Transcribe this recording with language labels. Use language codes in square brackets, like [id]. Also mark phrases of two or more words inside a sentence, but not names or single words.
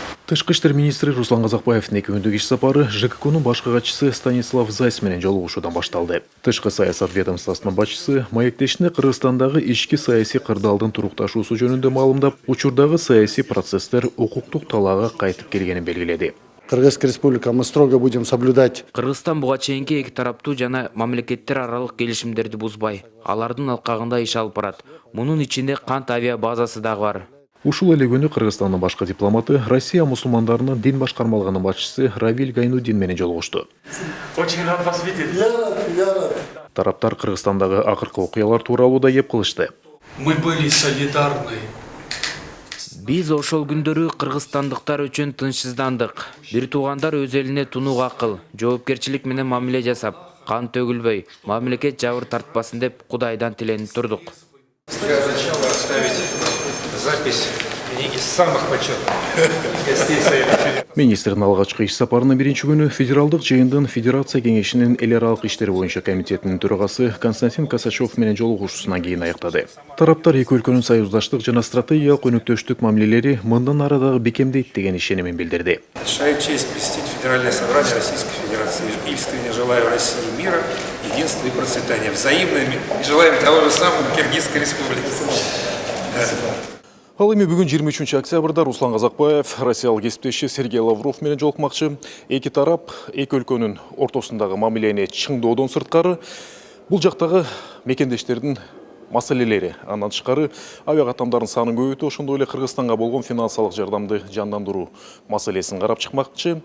[ky] Тышкы иштер министри Руслан Казакбаевдин 2 күндүк иш сапары ЖККнын башкы катчысы Станислав Зайс менен жолугушуудан башталды. Тышкы саясат ведомствосунун башчысы маектешине Кыргызстандагы ички саясий кырдаалдын турукташуусу жөнүндө маалымдап, учурдагы саясий процесстер укуктук талаага кайтып келгенин белгиледи. [ru] Кыргызская республика, мы строго будем соблюдать. [ky] Кыргызстан буга чейинки эки тараптуу жана мамлекеттер аралык келишимдерди бузбай, алардын алкагында иш алып барат. Мунун ичинде кант авиа базасы дагы бар. Ушул эле күнү Кыргызстандын башкы дипломаты Россия мусулмандарынын дин башкармалыгынын башчысы Равиль Гайнуддин менен жолугушту. [ru] Очень рад вас видеть. [ky] Тараптар Кыргызстандагы акыркы окуялар тууралуу да кеп кылышты. [ru] Мы были солидарны. [ky] Биз ошол күндөрү кыргызстандыктар үчүн тынчсыздандык. Бир туугандар өз элине тунук акыл, жоопкерчилик менен мамиле жасап, кан төгүлбөй, мамлекет жабыр тартпасын деп Кудайдан тиленип турдук. [ru] Для начала оставить запись из самых почетных гостей Совета. [ky] Министрдин алгачкы иш сапарынын биринчи күнү федералдык жыйындын Федерация кеңешинин эл аралык иштер боюнча комитетинин төрагасы Константин Косачев менен жолугушуусунан кийин аяктады. Тараптар эки өлкөнүн союздаштык жана стратегиялык өнөктөштүк мамилелери мындан ары дагы бекемдейт деген ишенимин билдирди. [ru] Большая честь посетить Федеральное собрание Российской Федерации. Искренне желаю России мира, единства и процветания. Взаимно и желаем того же самого Киргизской республике. [ky] Ал эми бүгүн 23 октябрда Руслан Казакбаев Россиялык кесиптеши Сергей Лавров менен жолукмакчы. Эки тарап эки өлкөнүн ортосундагы мамилени чыңдоодон сырткары бул жактагы мекендештердин маселелери, андан тышкары авиа каттамдардын санын көбөйтүү, ошондой эле Кыргызстанга болгон финансылык жардамды жандандыруу маселесин карап чыкмакчы.